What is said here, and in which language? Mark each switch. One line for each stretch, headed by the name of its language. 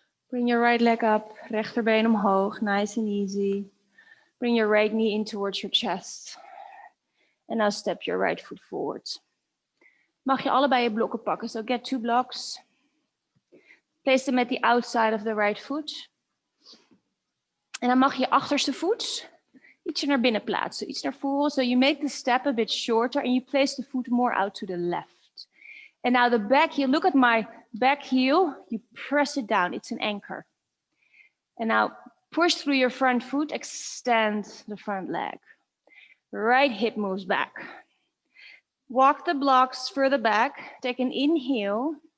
English: Bring your right leg up,
Dutch: rechterbeen omhoog,
English: nice and easy. Bring your right knee in towards your chest. And now step your right foot forward.
Dutch: Mag je allebei je blokken pakken,
English: so get 2 blocks. Place them at the outside of the right foot.
Dutch: En dan mag je achterste voet ietsje naar binnen plaatsen, iets naar voren.
English: So you make the step a bit shorter and you place the foot more out to the left. And now the back heel, look at my back heel, you press it down, it's an anchor. And now push through your front foot, extend the front leg. Right hip moves back. Walk the blocks further back, take an inhale.